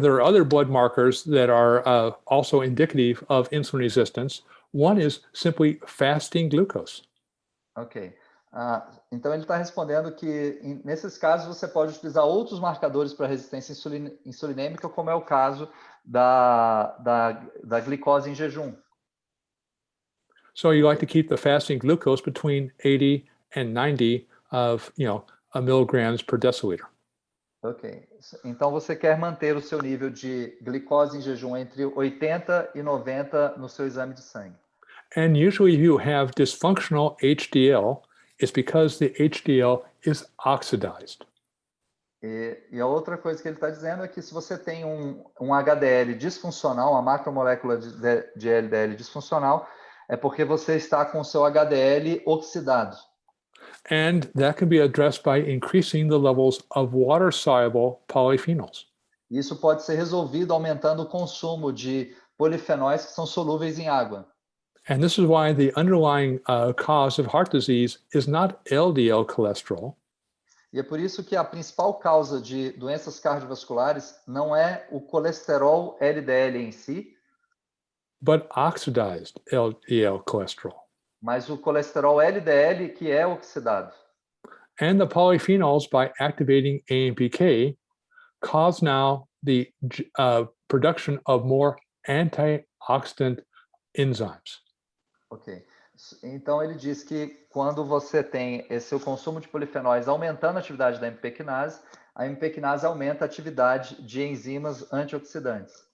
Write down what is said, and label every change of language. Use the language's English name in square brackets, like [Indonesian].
[English] There are other blood markers that are also indicative of insulin resistance. One is simply fasting glucose. Ok. [Portuguese] Então ele está respondendo que nesses casos você pode utilizar outros marcadores para resistência insulinêmica, como é o caso da glicose em jejum. [English] So you like to keep the fasting glucose between 80 and 90 of, milligrams per deciliter. Ok. [Portuguese] Então você quer manter o seu nível de glicose em jejum entre 80 e 90 no seu exame de sangue. [English] And usually if you have dysfunctional HDL, it's because the HDL is oxidized. [Portuguese] E a outra coisa que ele está dizendo é que se você tem um HDL disfuncional, uma macromolécula de LDL disfuncional, é porque você está com o seu HDL oxidado. [English] And that can be addressed by increasing the levels of water-soluble polyphenols. [Portuguese] Isso pode ser resolvido aumentando o consumo de polifenóis que são solúveis em água. [English] And this is why the underlying cause of heart disease is not LDL cholesterol. [Portuguese] E é por isso que a principal causa de doenças cardiovasculares não é o colesterol LDL em si, [English] but oxidized LDL cholesterol. [Portuguese] Mas o colesterol LDL que é oxidado. [English] And the polyphenols, by activating AMPK, cause now the production of more antioxidant enzymes. Ok. [Portuguese] Então ele diz que quando você tem esse consumo de polifenóis aumentando a atividade da AMP quinase, a AMP quinase aumenta a atividade de enzimas antioxidantes.